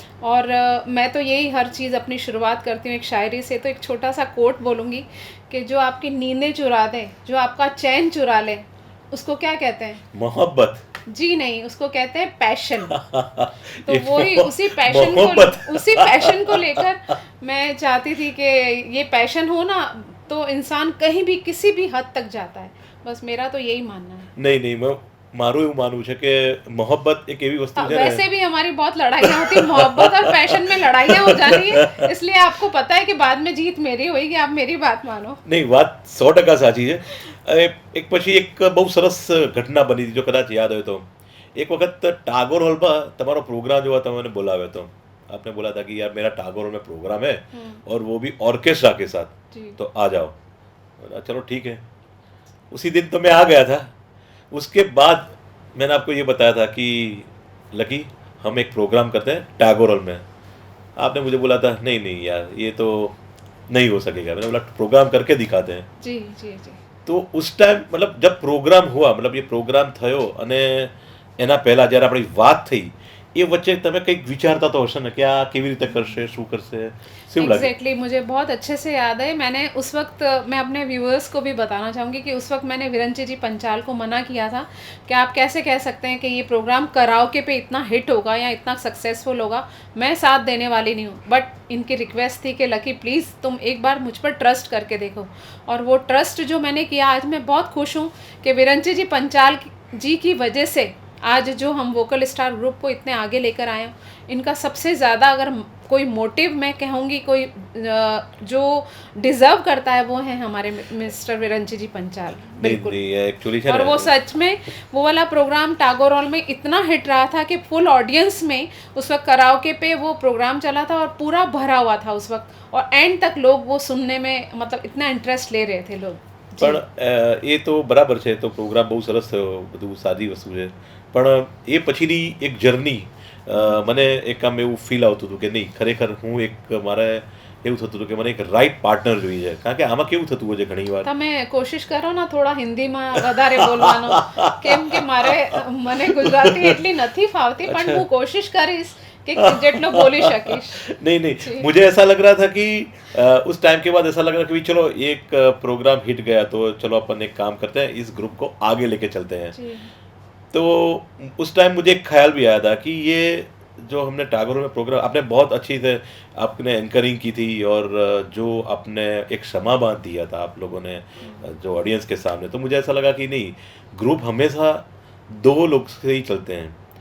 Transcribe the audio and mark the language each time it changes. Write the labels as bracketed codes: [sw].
[hi] और मैं तो यही हर चीज़ अपनी शुरुआत करती हूँ एक शायरी से. तो एक छोटा सा कोट बोलूँगी कि जो आपकी नींदें चुरा दे, जो आपका चैन चुरा ले, उसको क्या कहते हैं? मोहब्बत. जी नहीं, उसको कहते हैं पैशन. तो वही उसी पैशन को लेकर मैं चाहती थी कि ये पैशन हो ना तो इंसान कहीं भी किसी भी हद तक जाता है. बस मेरा तो यही मानना है. नहीं, मैं [gu] મારું એવું માનવું છે કે મોહબ્બત એક એવી વસ્તુ છે. [hi] वैसे भी हमारी बहुत लड़ाइयाँ होती है, मोहब्बत और पैशन में लड़ाइयाँ हो जाती है, इसलिए आपको पता है कि बाद में जीत मेरी होगी. आप मेरी बात मानो. [gu] નહીં, વાત 100% સાચી છે. એક પછી એક બહુ સરસ ઘટના બની હતી, જો કદાચ યાદ હોય તો. એક વખત ટાગોર હોલમાં તમારો પ્રોગ્રામ જોવા તમને બોલાવ્યો હતો. [hi] आपने बोला था कि यार मेरा टागोर हॉल में प्रोग्राम है और वो भी ऑर्केस्ट्रा के साथ, तो आ जाओ. चलो ठीक है. उसी दिन तो मैं आ गया था. उसके बाद मैंने आपको ये बताया था कि लकी हम एक प्रोग्राम करते हैं टैगोर हॉल में. आपने मुझे बोला था नहीं यार ये तो नहीं हो सकेगा. मैंने बोला प्रोग्राम करके दिखाते हैं. जी जी जी. तो उस टाइम मतलब जब प्रोग्राम हुआ, मतलब ये प्रोग्राम [gu] થયો અને એના પહેલાં જ્યારે આપણી વાત થઈ [hi] ये वच्चे [gu] તમે કંઈક વિચારતા તો હશે ને કે આ કેવી રીતે કરશે, શું કરશે? [hi] एग्जैक्टली मुझे बहुत अच्छे से याद है. मैंने उस वक्त, मैं अपने व्यूअर्स को भी बताना चाहूँगी कि उस वक्त मैंने विरंची जी पंचाल को मना किया था कि आप कैसे कह सकते हैं कि ये प्रोग्राम कराओके पे इतना हिट होगा या इतना सक्सेसफुल होगा. मैं साथ देने वाली नहीं हूँ. बट इनकी रिक्वेस्ट थी कि लकी प्लीज़ तुम एक बार मुझ पर ट्रस्ट करके देखो. और वो ट्रस्ट जो मैंने किया, आज मैं बहुत खुश हूँ कि विरंची जी पंचाल जी की वजह से आज जो हम वोकल स्टार ग्रुप को इतने आगे लेकर आए हैं. इनका सबसे ज़्यादा अगर कोई मोटिव मैं कहूँगी, कोई जो डिज़र्व करता है वो है हमारे मिस्टर विरंची जी पंचाल. बिल्कुल. एक्चुअली और वो सच में वो वाला प्रोग्राम टागोर हॉल में इतना हिट रहा था कि फुल ऑडियंस में उस वक्त कराओके पे वो प्रोग्राम चला था और पूरा भरा हुआ था उस वक्त. और एंड तक लोग वो सुनने में मतलब इतना इंटरेस्ट ले रहे थे लोग. [gu] પણ એ તો બરાબર છે, તો પ્રોગ્રામ બહુ સરસ થયો, બધું સારી વસ્તુ છે. પણ એ પછીની એક જર્ની મને એક આમ એવું ફીલ આવતું હતું કે નહીં, ખરેખર હું એક મારે એવું થતું હતું કે મને એક રાઈટ પાર્ટનર જોઈએ. કારણ કે આમાં કેવું થતું હોય છે ઘણી વાર, તમે કોશિશ કરો ને થોડા હિન્દીમાં વધારે બોલવાનો, કેમ કે મને ગુજરાતી એટલી નથી ફાવતી, પણ હું કોશિશ કરીશ कि जेटलो बोली शकीश. [hi] नहीं, मुझे ऐसा लग रहा था कि उस टाइम के बाद ऐसा लग रहा कि चलो एक प्रोग्राम हिट गया तो चलो अपन एक काम करते हैं, इस ग्रुप को आगे लेके चलते हैं. तो उस टाइम मुझे एक ख्याल भी आया था कि ये जो हमने टैगोर में प्रोग्राम आपने बहुत अच्छी से आपने एंकरिंग की थी, और जो आपने एक क्षमाबान दिया था आप लोगों ने जो ऑडियंस के सामने, तो मुझे ऐसा लगा कि नहीं, ग्रुप हमेशा दो लोग से ही चलते हैं।